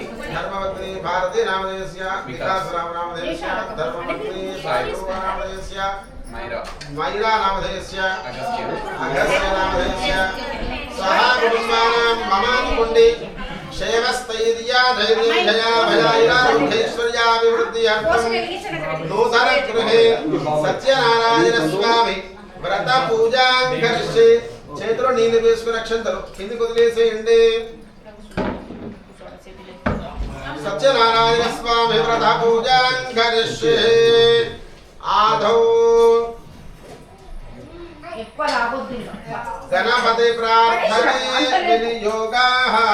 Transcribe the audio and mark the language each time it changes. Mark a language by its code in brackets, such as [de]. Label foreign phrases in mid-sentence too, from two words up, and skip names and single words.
[sa] धर्मपत्नी भारती नामधेयस्य विकासरावनामधेयस्य धर्मपत्नी सायिनामधेयस्य मैरा नामधेयस्य अगस्त्य नामधेयस्य सह कुटुम्बानां ममानुकुण्डे क्षेमस्थैर्या धैर्यजया भयाैरारुढैश्वर्याभिवृद्ध्यर्थं नूतन गृहे सत्यनारायण स्वामी व्रत पूजां करिष्ये [te] చేతిలో నీళ్లు వేసుకుని అక్షంతలు కిందికి వదిలేసేయండి [sa] సత్యనారాయణ స్వామి వ్రత పూజాం కరిష్యే ఆదౌ గణపతి ప్రార్థనే వినియోగాః